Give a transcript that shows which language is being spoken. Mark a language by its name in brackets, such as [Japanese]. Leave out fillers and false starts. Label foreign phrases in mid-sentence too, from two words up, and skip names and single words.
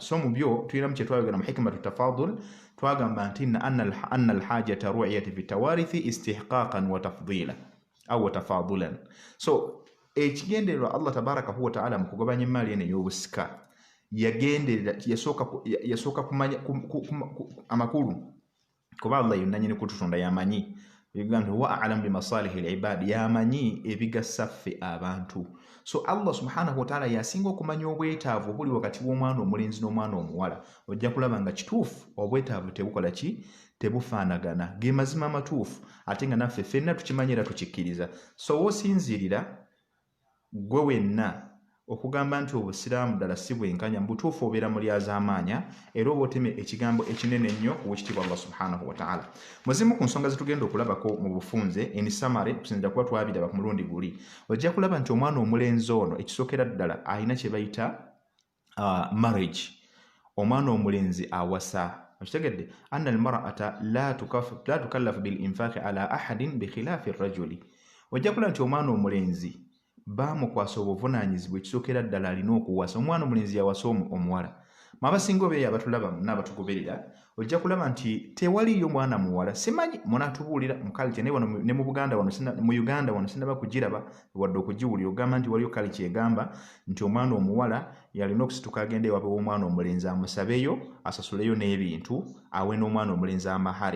[Ganda] So mu byo tulinamu kye twayogera mu [Arabic] حكمة التفاضل, [Ganda] twagamba nti [Arabic] أن الحاجة رؤية في التوارث استحقاقا وتفضيلا أو وتفاضلا. [Ganda] So ekigendererwa Allah [Arabic] تبارك وتعالى [Ganda] mu kugabanya emmaali eno ey'obusika yagenderera yasooka kumanya amakulu kuba Allah yonna nyini kututonda yamanyi. [Arabic] يقول وأعلم بمصالح العباد, [Ganda] yamanyi ebigassa ffe abantu. So Allah [Arabic] سبحانه وتعالى [Ganda] yasinga okumanya obwetaavu obuli wakati w'omwana omulenzi n'omwana omuwala. Ojja kulaba nga kituufu obwetaavu tebukola ki? Tebufaanagana. Ge mazima amatuufu ate nga naffe ffenna tukimanyi era tukikkiriza. So w'osinzirira gwe wenna okugamba nti obusiraamu ddala si bwenkanya, mu butuufu obeera mulyazaamaanya era oba oteme ekigambo ekinene ennyo ow'ekitiibwa Allah [Arabic] سبحانه وتعالى. [Ganda] Muzimu ku nsonga zetugenda okulabako mu bufunze enisamare tusinzira kuba twabiraba ku mulundi guli, ojja kulaba nti omwana omulenzi ono ekisookera ddala alina kye bayita marriage. Omwana omulenzi awasa. [Arabic] Okitegedde أن المرأة لا تكلف بالإنفاق على أحد بخلاف الرجل. [Ganda] Ojja kulaba nti omwana omulenzi bamukwasa obuvunaanyizibwa ekisookera ddala alina okuwasa. Omwana omulenzi yawasa omuwala. Abasinga obeeyo abatulaba n'abatugoberera ojja kulaba nti tewaliyo mwana muwala, simanyi munaatubuulira mu culture ne mu Buganda wano mu Uganda wano sinaba kugiraba wadde okugiwulira ogamba nti waliyo culture egamba nti omwana omuwala yalina okusituka agenda ewaabwe w'omwana omulenzi amusabeyo asasuleyo n'ebintu awe n'omwana omulenzi amahari.